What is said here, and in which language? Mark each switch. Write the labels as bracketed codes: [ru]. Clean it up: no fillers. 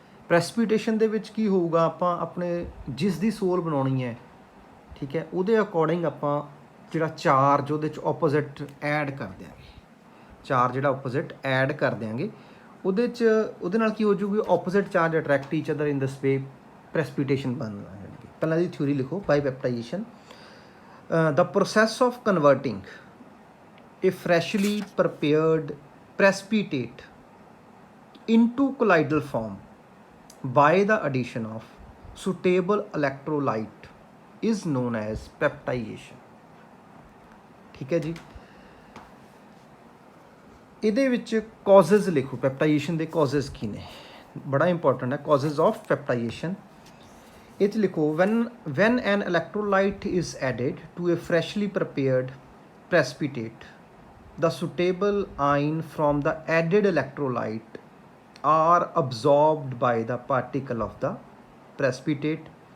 [pa] ਪ੍ਰੈਸਪੀਟੇਸ਼ਨ ਦੇ ਵਿੱਚ ਕੀ ਹੋਊਗਾ, ਆਪਾਂ ਆਪਣੇ ਜਿਸ ਦੀ ਸੋਲ ਬਣਾਉਣੀ ਹੈ, ਠੀਕ ਹੈ, ਉਹਦੇ ਅਕੋਰਡਿੰਗ ਆਪਾਂ ਜਿਹੜਾ ਚਾਰਜ ਉਹਦੇ 'ਚ ਆਪੋਜ਼ਿਟ ਐਡ ਕਰ ਦਿਆਂਗੇ, ਚਾਰਜ ਜਿਹੜਾ ਆਪੋਜ਼ਿਟ ਐਡ ਕਰ ਦਿਆਂਗੇ ਉਹਦੇ 'ਚ, ਉਹਦੇ ਨਾਲ ਕੀ ਹੋ ਜੂਗੀ, [en] opposite charge attract each other in this way, [pa] ਪ੍ਰੈਸਪੀਟੇਸ਼ਨ ਬਣ ਜਾਣਗੇ। ਪਹਿਲਾਂ ਦੀ ਥਿਊਰੀ ਲਿਖੋ, [en] By peptization the process of converting a freshly prepared precipitate into colloidal form by the addition of suitable electrolyte is known as peptidation। [pa] ठीक है जी, ਇਹਦੇ ਵਿੱਚ causes ਲਿਖੋ, ਪੈਪਟਾਈਜੇਸ਼ਨ ਦੇ causes ਕੀ ਨੇ, ਬੜਾ ਇੰਪੋਰਟੈਂਟ ਹੈ [en] causes of peptidation। [pa] ਇਹ 'ਚ ਲਿਖੋ, [en] when an electrolyte is added to a freshly prepared precipitate, the suitable ion from the added electrolyte are absorbed by the particle of the precipitate।